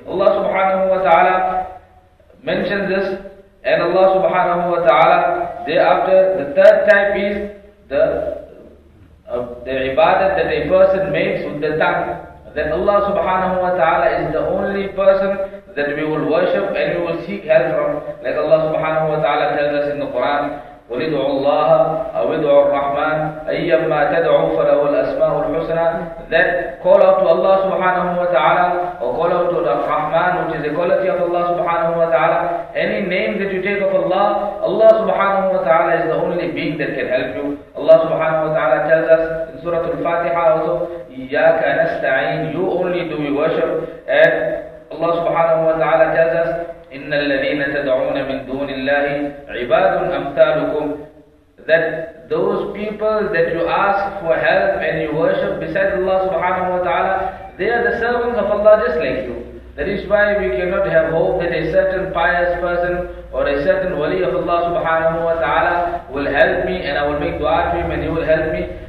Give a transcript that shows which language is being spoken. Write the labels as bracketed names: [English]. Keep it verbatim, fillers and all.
[English] Allah subhanahu wa ta'ala mentions this, and Allah subhanahu wa ta'ala thereafter, the third type is the of the ibadat that a person makes with the tongue. Then Allah subhanahu wa ta'ala is the only person that we will worship and we will seek help from. Like Allah subhanahu wa ta'ala tells us in the Quran, [Arabic] قُلِ ادْعُوا اللَّهَ أَوْ ادْعُوا الرَّحْمَنَ أَيَّمَّا تَدْعُوا فَلَهُ الْأَسْمَاءُ الْحُسْنَى. [English] That call out to Allah subhanahu wa ta'ala, or call out to the Rahman, which is the quality of Allah subhanahu wa ta'ala. Any name that you take of Allah, Allah subhanahu wa ta'ala is the only being that can help you. Allah subhanahu wa ta'ala tells us in Surah Al-Fatiha also, [Arabic] إِيَّاكَ نَسْتَعِينُ. [English] You only do we worship. And Allah subhanahu wa ta'ala tells us, [Arabic] إِنَّ الَّذِينَ تَدْعُونَ مِن دُونِ اللَّهِ عِبَادٌ أَمْثَالُكُمْ. [English] That those people that you ask for help and you worship besides Allah subhanahu wa ta'ala, they are the servants of Allah just like you. That is why we cannot have hope that a certain pious person or a certain wali of Allah subhanahu wa ta'ala will help me and I will make dua to him and he will help me.